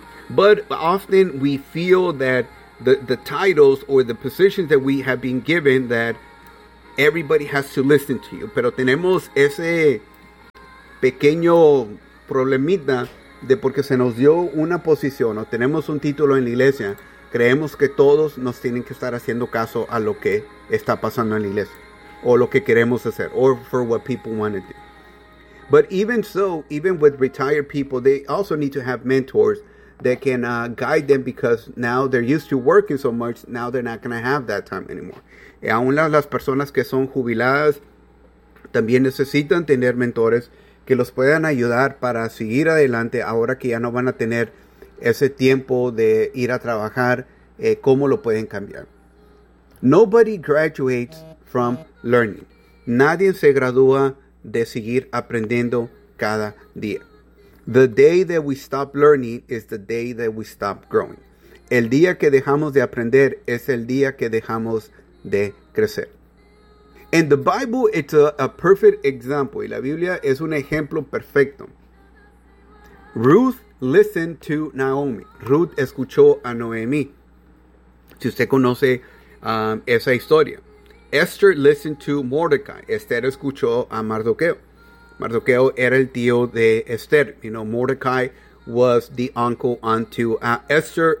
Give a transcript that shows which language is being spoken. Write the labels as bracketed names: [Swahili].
[English] But often we feel that the titles or the positions that we have been given, that everybody has to listen to you. [Spanish] Pero tenemos ese pequeño problemita de porque se nos dio una posición o tenemos un título en la iglesia, creemos que todos nos tienen que estar haciendo caso a lo que está pasando en la iglesia o lo que queremos hacer, [English] or for what people want to do. But even so, even with retired people, they also need to have mentors that can guide them because now they're used to working so much, now they're not going to have that time anymore. [Spanish] Y aún las personas que son jubiladas también necesitan tener mentores que los puedan ayudar para seguir adelante ahora que ya no van a tener ese tiempo de ir a trabajar, ¿cómo lo pueden cambiar? [English] Nobody graduates from learning. [Spanish] Nadie se gradúa de seguir aprendiendo cada día. [English] The day that we stop learning is the day that we stop growing. [Spanish] El día que dejamos de aprender es el día que dejamos de crecer. [English] And the Bible, it's a perfect example. [Spanish] Y la Biblia es un ejemplo perfecto. [English] Ruth listened to Naomi. [Spanish] Ruth escuchó a Noemí. Si usted conoce esa historia. [English] Esther listened to Mordecai. [Spanish] Esther escuchó a Mardoqueo. Mardoqueo era el tío de Esther. [English] You know, Mordecai was the uncle unto Esther.